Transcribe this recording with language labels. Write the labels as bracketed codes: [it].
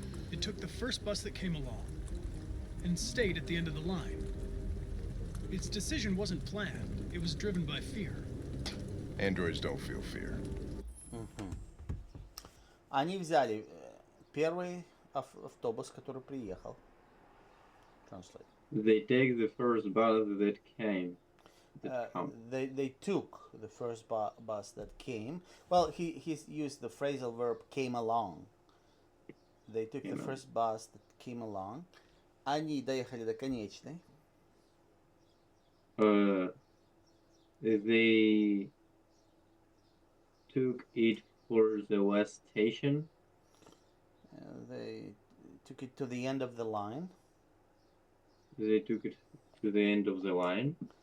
[en] It took the first bus that came along and stayed at the end of the line. Its decision wasn't planned, it was driven by fear. Androids don't feel fear. [ru] Они взяли первый автобус, который приехал. [en] Translate. They take the first bus that came. They took the first bus that came. Well, he used the phrasal verb came along. They took the first bus that came along. [ru] Они доехали до конечной. [en] They took it for the last station. They took it to the end of the line. They took it to the end of the line.